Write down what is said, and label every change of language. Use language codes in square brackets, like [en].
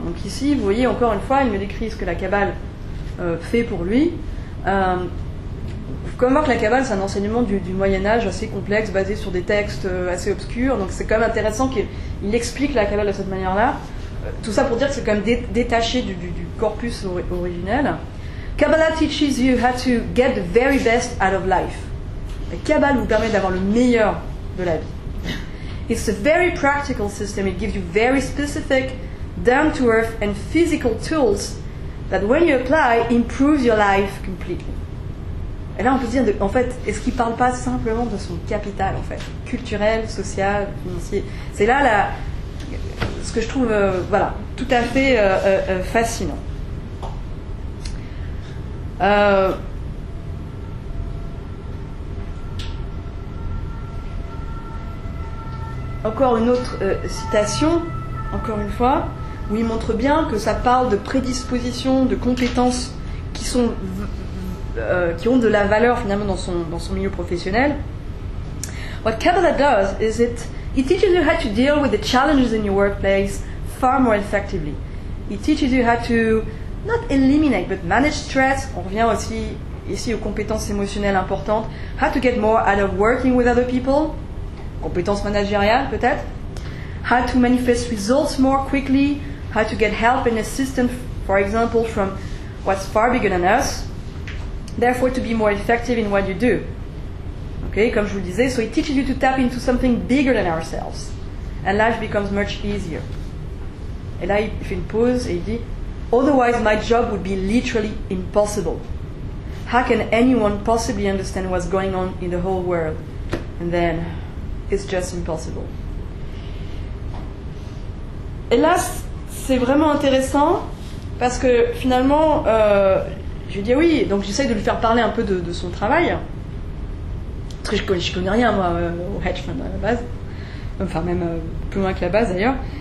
[fr] Donc ici, vous voyez, encore une fois, il me décrit ce que la cabale fait pour lui. Comme voir que la cabale, c'est un enseignement du Moyen-Âge assez complexe, basé sur des textes assez obscurs, donc c'est quand même intéressant qu'il explique la cabale de cette manière-là. Tout ça pour dire que c'est quand même détaché du corpus originel. [en] Kabbalah teaches you how to get the very best out of life. [fr] La cabale vous permet d'avoir le meilleur de la vie. [en] It's a very practical system. It gives you very specific, down-to-earth and physical tools that when you apply, improve your life completely. [fr] Et là, on peut se dire, en fait, est-ce qu'il ne parle pas simplement de son capital, en fait, culturel, social, financier? C'est là ce que je trouve voilà, tout à fait fascinant. Encore une autre citation, encore une fois, où il montre bien que ça parle de prédispositions, de compétences qui sont... qui ont de la valeur finalement dans son milieu professionnel. [en] What Kabbalah does is it teaches you how to deal with the challenges in your workplace far more effectively. It teaches you how to not eliminate but manage stress. [fr] On revient aussi ici aux compétences émotionnelles importantes. [en] How to get more out of working with other people. [fr] Compétences managériales peut-être. [en] How to manifest results more quickly. How to get help and assistance, for example, from what's far bigger than us. Therefore, to be more effective in what you do. Okay, [fr] comme je vous le disais, [en] so it teaches you to tap into something bigger than ourselves. And life becomes much easier. [fr] Et là, il fait une pause et il dit, [en] otherwise my job would be literally impossible. How can anyone possibly understand what's going on in the whole world? And then, is just impossible. [fr] Et là, c'est vraiment intéressant parce que finalement, je lui dis oui, donc j'essaye de lui faire parler un peu de son travail. Parce que je connais rien, moi, au hedge fund à la base. Enfin, même plus loin que la base d'ailleurs.